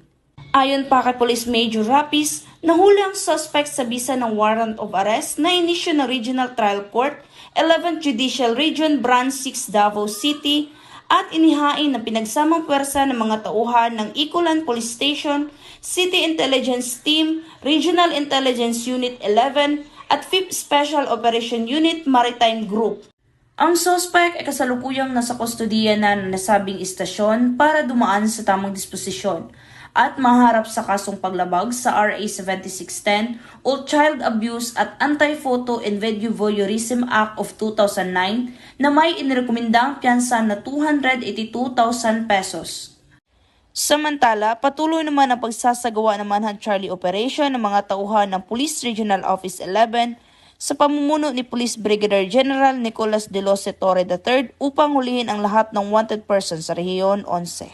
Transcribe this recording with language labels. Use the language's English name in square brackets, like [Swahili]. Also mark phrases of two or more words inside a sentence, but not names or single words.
[Filipino] Ayon pa kay Police Major Rapis, nahuli ang suspect sa bisa ng [English] warrant of arrest [Filipino] na inisyu ng Regional Trial Court, 11th Judicial Region, Branch 6, Davao City, at inihain ng pinagsamang pwersa ng mga tauhan ng Iculan Police Station, City Intelligence Team, Regional Intelligence Unit 11, at 5th Special Operation Unit Maritime Group. Ang suspect ay kasalukuyang nasa kustodiya na ng nasabing istasyon para dumaan sa tamang disposisyon at maharap sa kasong paglabag sa RA 7610 o Child Abuse at Anti-Photo and Video Voyeurism Act of 2009 na may inirekomendang piyansa na 282,000 pesos. Samantala, patuloy naman ang pagsasagawa ng Manhunt Charlie Operation ng mga tauhan ng Police Regional Office 11 sa pamumuno ni Police Brigadier General Nicolas De Loce Torre III upang hulihin ang lahat ng [English] wanted persons [Filipino] sa Rehiyon 11.